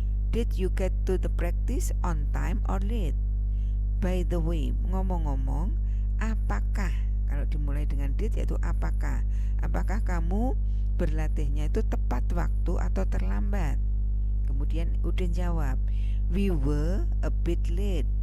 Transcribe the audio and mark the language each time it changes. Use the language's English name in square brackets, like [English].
[English] Did you get to the practice on time or late? By the way, [Indonesian] ngomong-ngomong, apakah, kalau dimulai dengan did yaitu apakah kamu berlatihnya itu tepat waktu atau terlambat? Kemudian Udin jawab, [English] we were a bit late.